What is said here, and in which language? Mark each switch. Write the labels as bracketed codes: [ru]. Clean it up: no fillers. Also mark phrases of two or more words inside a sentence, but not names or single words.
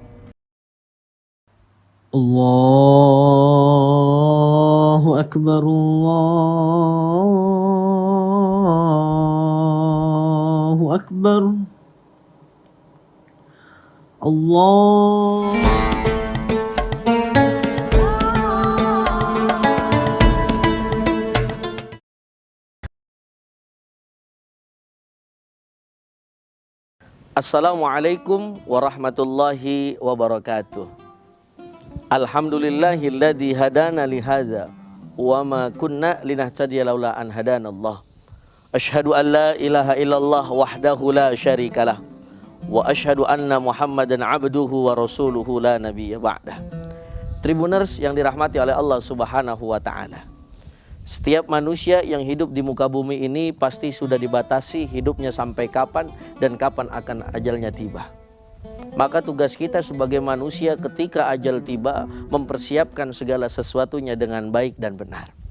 [ar] الله أكبر، الله أكبر. Allah. السلام عليكم ورحمة الله وبركاته. الحمد لله الذي هدانا لهذا وما كنا لنهتدي لولا أن هدانا الله. أشهد أن لا إله إلا الله وحده لا شريك له. وأشهد أن محمدا عبده ورسوله لا نبي بعده. [id] Tribuners yang dirahmati oleh Allah [ar] سبحانه وتعالى. [id] Setiap manusia yang hidup di muka bumi ini pasti sudah dibatasi hidupnya sampai kapan dan kapan akan ajalnya tiba. Maka tugas kita sebagai manusia ketika ajal tiba mempersiapkan segala sesuatunya dengan baik dan benar.